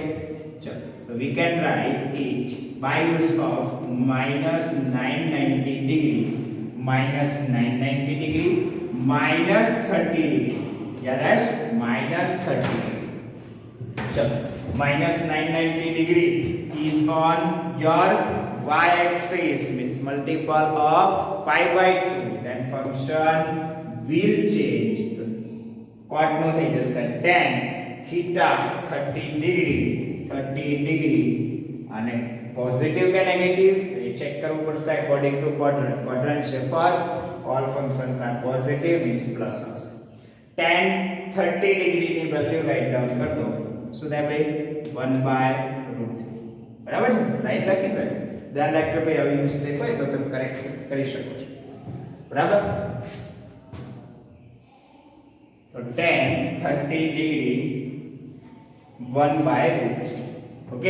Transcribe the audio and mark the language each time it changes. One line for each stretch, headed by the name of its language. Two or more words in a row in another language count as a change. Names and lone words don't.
Gujarati: ચલો તો
English: we can write it by use of -990 degree -990 degree -30 degree.
Gujarati: યાદ આવે? -30 ડિગ્રી.
English: ચલો -990 degree is on your y-axis, means multiple of pi by 2. Then function will change.
Gujarati: Cot નો થઈ જશે
English: tan theta 30 degree
Gujarati: અને પોઝિટિવ કે નેગેટિવ એ ચેક કરવું પડશે
English: according to quadrant
Gujarati: છે first.
English: all functions are positive, means plus આવશે. tan 30 degree ની value write down
Hindi: कर दो.
Gujarati: શું થાય ભાઈ? 1/√3. બરાબર છે? રાઈટ રાખી દો. ધ્યાન રાખજો ભાઈ, આવી મિસ્ટેક હોય તો તમે કરેક્શન કરી શકો છો. બરાબર. તો
English: tan 30 degree
Gujarati: 1/√3. ઓકે.